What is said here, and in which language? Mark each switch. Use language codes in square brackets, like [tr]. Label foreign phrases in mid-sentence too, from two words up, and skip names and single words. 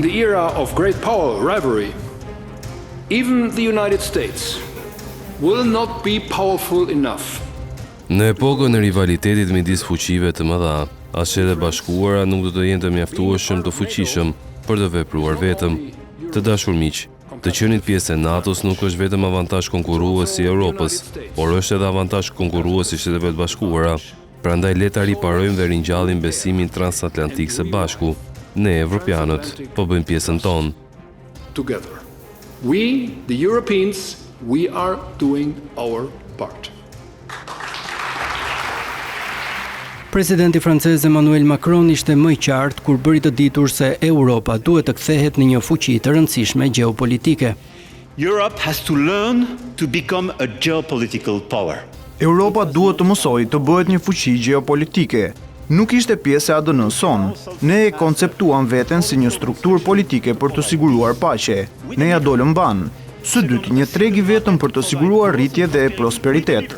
[en] the era of great power rivalry, even the United States will not be powerful enough. [sq] Në epokën e rivalitetit midis fuqive të mëdha, as Shtetet e Bashkuara nuk do të jenë të mjaftueshëm të fuqishëm për të vepruar vetëm. Të dashur miq, të qenit pjesë e NATO-s nuk është vetëm avantazh konkurrues i Europës, por është edhe avantazh konkurrues i Shteteve të Bashkuara. Prandaj le ta riparojmë dhe ringjallim besimin transatlantik së bashku. Ne evropianët po bëjmë pjesën tonë. [en] Together, we, the Europeans, we are doing our part. [sq] Presidenti francez Emmanuel Macron ishte më i qartë kur bëri të ditur se Europa duhet të kthehet në një fuqi të rëndësishme gjeopolitike. [en] Europe has to learn to become a geopolitical power. [sq] Europa duhet të mësojë të bëhet një fuqi gjeopolitike. Nuk ishte pjesë e ADN-s son. Ne e konceptuam veten si një strukturë politike për të siguruar paqe. Ne ja dolëm ban. Së dyti, një treg i vetëm për të siguruar rritje dhe prosperitet.